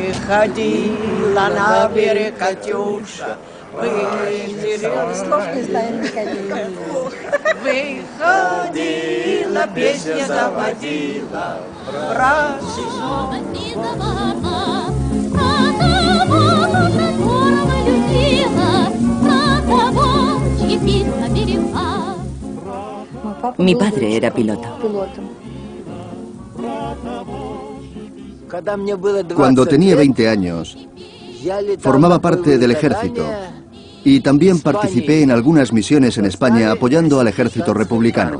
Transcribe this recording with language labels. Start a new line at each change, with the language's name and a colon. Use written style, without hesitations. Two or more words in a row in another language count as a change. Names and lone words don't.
Russian: Выходила на берег Катюша, Слов не знаем никаких. выходила, песня заводила,
Spanish: Mi padre era piloto. Cuando tenía 20 años, formaba parte del ejército y también participé en algunas misiones en España apoyando al ejército republicano.